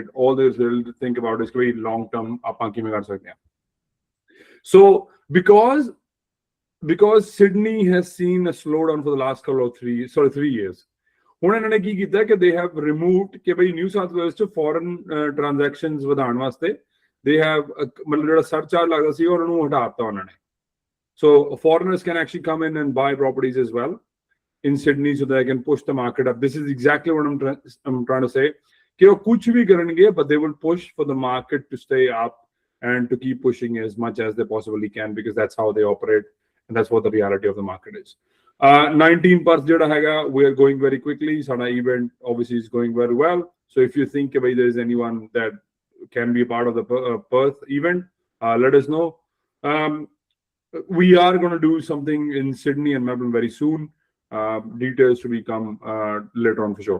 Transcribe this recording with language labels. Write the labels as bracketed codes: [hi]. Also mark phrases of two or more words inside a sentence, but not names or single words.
[en] All they will think about is very long term. So because Sydney has seen a slowdown for the last couple of 3 years, they have removed New South Wales to foreign transactions [pa] ਵਧਾਉਣ ਵਾਸਤੇ [en] they have a surcharge [pa] ਲੱਗਦਾ ਸੀ ਔਰ ਉਹਨੂੰ ਹਟਾਤਾ ਉਹਨਾਂ ਨੇ. [en] So foreigners can actually come in and buy properties as well in Sydney so they can push the market up. This is exactly what I'm trying to say. [hi] कि वो कुछ भी करेंगे, [en] but they will push for the market to stay up and to keep pushing as much as they possibly can because that's how they operate and that's what the reality of the market is. [pa] 19% ਜਿਹੜਾ ਹੈਗਾ, [en] we are going very quickly. Sana event obviously is going very well. So if you think there is anyone that can be a part of the Perth event, let us know. We are going to do something in Sydney and Melbourne very soon. Details to become later on for sure.